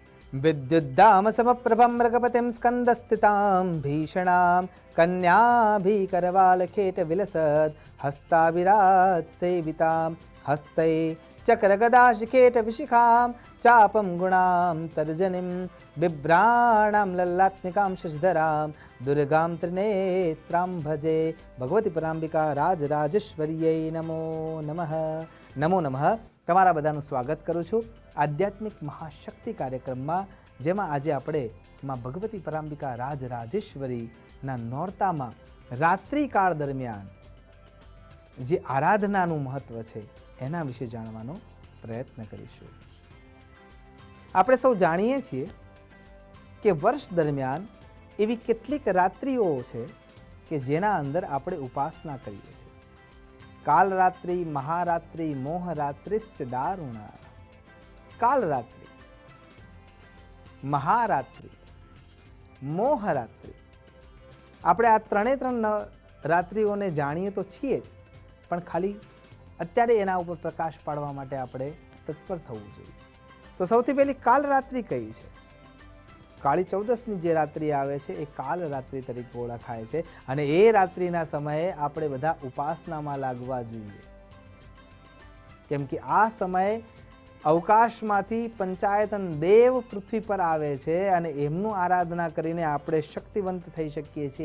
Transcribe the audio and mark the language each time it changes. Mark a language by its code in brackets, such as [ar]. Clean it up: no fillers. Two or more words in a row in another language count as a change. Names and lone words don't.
[sa] विद्युद्दाम समप्रभं मृगपतिं स्कन्दस्थितां भीषणां कन्याभिकरवालखेट विलसत् हस्ताभिरात् सेवितां हस्तै चक्रगदाशिखेट विशिखां चापं गुणां तर्जनीं बिभ्राणां लल्लात्मिकां शशिधरां दुर्गां त्रिनेत्रां भजे। भगवती परांबिका राजराजेश्वर्यै नमो नमः। नमो नमः। [gu] તમારા બધાનું સ્વાગત કરું છું આધ્યાત્મિક મહાશક્તિ કાર્યક્રમમાં, જેમાં આજે આપણે માં ભગવતી પરાંબિકા રાજરાજેશ્વરીના નોરતામાં રાત્રિકાળ દરમિયાન જે આરાધનાનું મહત્વ છે એના વિશે જાણવાનો પ્રયત્ન કરીશું। આપણે સૌ જાણીએ છીએ કે વર્ષ દરમિયાન એવી કેટલીક રાત્રિઓ છે કે જેના અંદર આપણે ઉપાસના કરીએ છીએ। [sa] कालरात्रि, महारात्रि, मोहरात्रिश्च दारुणा। कालरात्रि, महारात्रि, मोहरात्रि, [gu] આપણે આ ત્રણ રાત્રિઓને જાણીએ તો છીએ જ, પણ ખાલી અત્યારે એના ઉપર પ્રકાશ પાડવા માટે આપણે તત્પર થવું જોઈએ। તો સૌથી પહેલી કાલરાત્રિ કઈ છે? કાળી ચૌદસની જે રાત્રિ આવે છે એ કાલરાત્રિ તરીકે ઓળખાય છે, અને એ રાત્રિના સમયે આપણે બધા ઉપાસનામાં લાગવા જોઈએ, કેમ કે આ સમયે અવકાશમાંથી પંચાયતન દેવ પૃથ્વી પર આવે છે અને એમનું આરાધના કરીને આપણે શક્તિવંત થઈ શકીએ છીએ।